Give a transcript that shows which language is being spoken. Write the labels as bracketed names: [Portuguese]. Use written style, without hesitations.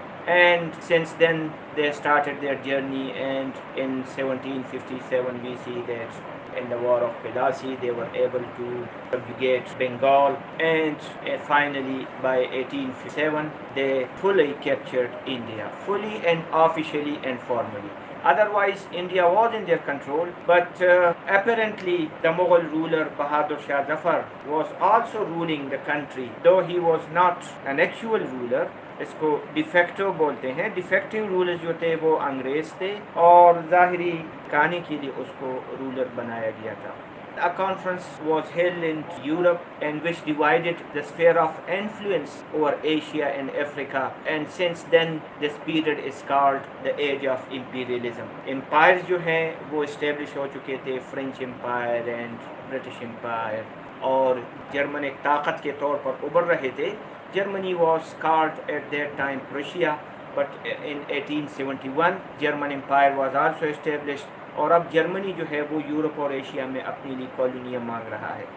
[English] And since then they started their journey, and in 1757 we see that in the War of Plassey they were able to subjugate Bengal, and finally by 1857 they fully captured India, fully and officially and formally. Otherwise India was in their control, but apparently the Mughal ruler Bahadur Shah Zafar was also ruling the country, though he was not an actual ruler. [Urdu] اس کو de facto بولتے ہیں. De facto roller جو تھے وہ انگریز تھے اور ظاہری کہانی کے لیے اس کو رولر بنایا گیا تھا. [English] A conference was held in Europe and which divided the sphere of influence over Asia and Africa, and since then this period is called the age of imperialism. [Urdu] Empires جو ہیں وہ اسٹیبلش ہو چکے تھے, [English] French empire and British empire, [Urdu] اور German ایک طاقت کے طور پر ابھر رہے تھے. [English] Germany was called at that time Prussia, but in 1871 German Empire was also established, [Urdu] اور اب جرمنی جو ہے وہ یورپ اور ایشیا میں اپنے لیے کالونیاں مانگ رہا ہے.